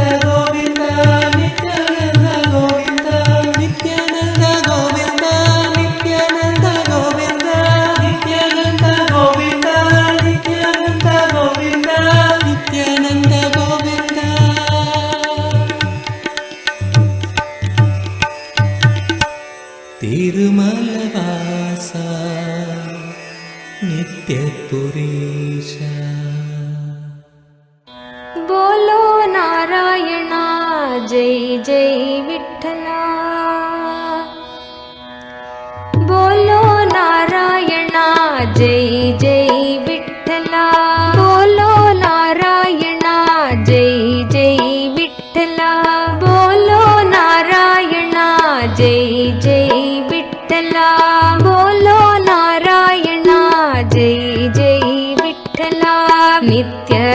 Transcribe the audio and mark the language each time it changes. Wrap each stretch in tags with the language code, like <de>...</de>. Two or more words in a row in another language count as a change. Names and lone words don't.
<sa>கோவிந்தா நித்யானந்த கோவிந்தா நித்யானந்த கோவிந்தா நித்யானந்த கோவிந்தா நித்யானந்த கோவிந்தா நித்யானந்த கோவிந்தா நித்யானந்த கோவிந்தா திருமலவாசா नित्यपुरीशा</sa> <mr>बोलो नारायणा जय जय विठ्ठला बोलो नारायणा जय जय विठ्ठला बोलो नारायणा जय जय विठ्ठला बोलो नारायणा जय जय विठ्ठला बोलो नारायणा जय जय विठ्ठला नित्य</mr>